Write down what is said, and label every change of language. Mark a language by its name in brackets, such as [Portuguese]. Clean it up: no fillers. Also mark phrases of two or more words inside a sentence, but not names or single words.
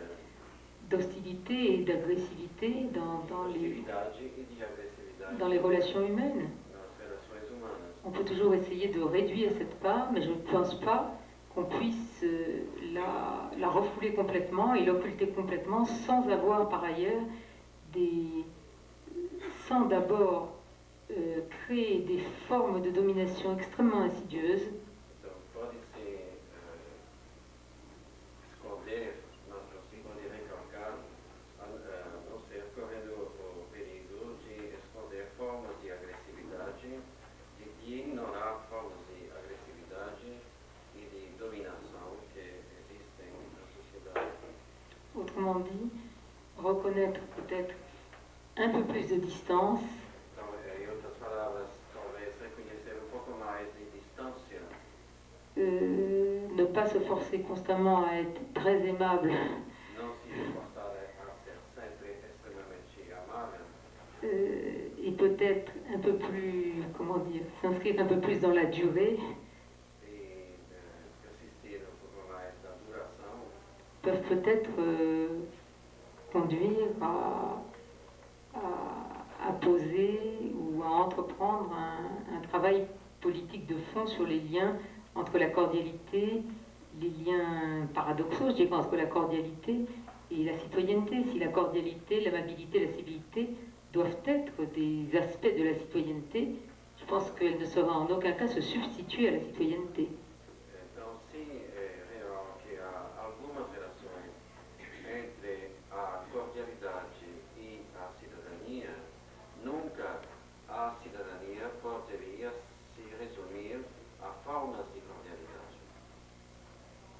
[French] d'hostilité et d'agressivité dans [Portuguese] hostilidade e de agressividade [French] les relations humaines. [Portuguese] nas relações humanas. [French] On peut toujours essayer de réduire cette part, mais je ne pense pas qu'on puisse la refouler complètement et l'occulter complètement sans avoir par ailleurs sans d'abord créer des formes de domination extrêmement insidieuses. [Portuguese] Então, pode-se esconder, mas não se pode recalcar, não ser correndo o perigo de esconder formas de agressividade, de ignorar formas de agressividade e de dominação que existem na sociedade. [French] Autrement dit, reconnaître peut-être un peu plus de distance. [Portuguese] Então, em outras palavras, talvez reconhecer pouco mais de distância. [French] Ne pas se forcer constamment à être très aimable. [Portuguese] Não se esforçar a ser sempre extremamente amável. [French] Et peut-être un peu plus, comment dire, s'inscrire un peu plus dans la durée, [Portuguese] E persistir pouco mais na duração. [French] peuvent peut-être conduire à poser ou à entreprendre un travail politique de fond sur les liens entre la cordialité, les liens paradoxaux, je dirais, entre la cordialité et la citoyenneté. Si la cordialité, l'amabilité, la civilité doivent être des aspects de la citoyenneté, je pense qu'elle ne saura en aucun cas se substituer à la citoyenneté. [Portuguese] Então, sim, é real que há algumas relações entre a cordialidade e a cidadania. Nunca a cidadania poderia se resumir a formas de cordialidade.